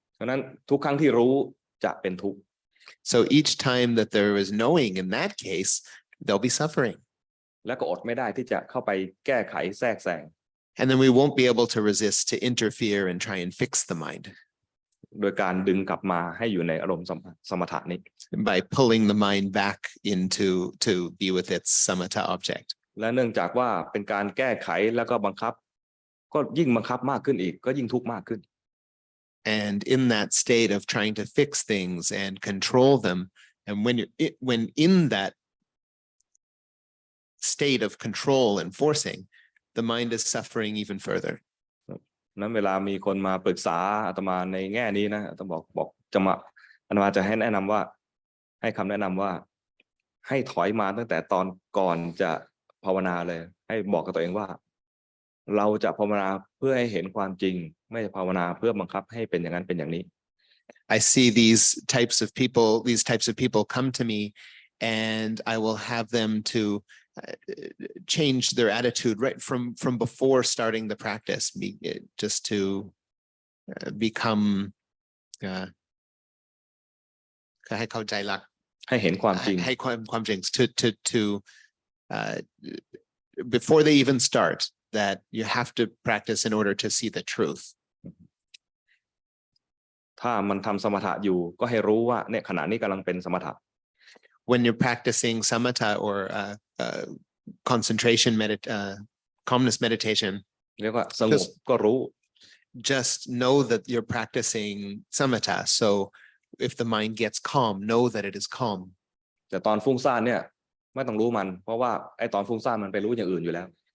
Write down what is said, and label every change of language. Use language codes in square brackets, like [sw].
[th] เพราะนั้นทุกครั้งที่รู้จะเป็นทุกข์ [en] So each time that there is knowing in that case, there'll be suffering. [th] แล้วก็อดไม่ได้ที่จะเข้าไปแก้ไขแทรกแซง [en] And then we won't be able to resist to interfere and try and fix the mind [th] โดยการดึงกลับมาให้อยู่ในอารมณ์สมถะนี้ [en] by pulling the mind back to be with its samatha object. [th] และเนื่องจากว่าเป็นการแก้ไขแล้วก็บังคับก็ยิ่งบังคับมากขึ้นอีกก็ยิ่งทุกข์มากขึ้น [en] And in that state of trying to fix things and control them, and when in that state of control and forcing, the mind is suffering even further. [th] นั้นเวลามีคนมาปรึกษาอาตมาในแง่นี้นะอาตมาบอกจะมาอาตมาจะให้แนะนำว่าให้คำแนะนำว่าให้ถอยมาตั้งแต่ตอนก่อนจะภาวนาเลยให้บอกกับตัวเองว่าเราจะภาวนาเพื่อให้เห็นความจริงไม่ภาวนาเพื่อบังคับให้เป็นอย่างนั้นเป็นอย่างนี้ [en] I see these types of people come to me, and I will have them to change their attitude right from before starting the practice, just to become [th] ให้เข้าใจหลัก ให้เห็นความจริง ให้ความจริง [en] to before they even start, that you have to practice in order to see the truth. [th] ถ้ามันทำสมถะอยู่ก็ให้รู้ว่าเนี่ยขณะนี้กำลังเป็นสมถะ [en] When you're practicing samatha or concentration, calmness meditation, [th] เรียกว่าสงบก็รู้ [en] just know that you're practicing samatha. So if the mind gets calm, know that it is calm. [th] แต่ตอนฟุ้งซ่านเนี่ยไม่ต้องรู้มันเพราะว่าไอ้ตอนฟุ้งซ่านมันไปรู้อย่างอื่นอยู่แล้ว